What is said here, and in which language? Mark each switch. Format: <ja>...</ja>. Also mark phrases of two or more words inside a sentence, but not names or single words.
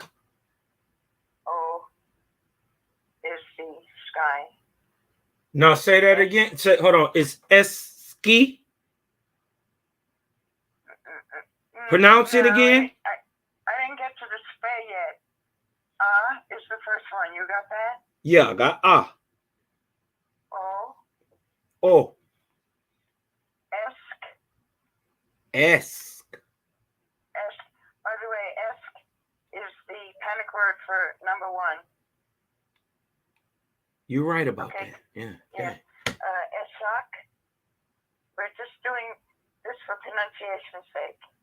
<en>O is the sky. Now say that again. Hold on. It's ski. Pronounce it again. I didn't get to the spay yet. Is the first one. You got that? Yeah, I got O. O. Esk. By the way, esk is the Phonetic word for number 1. You're right about that. Yeah. Esak. We're just doing this for pronunciation's sake.</en>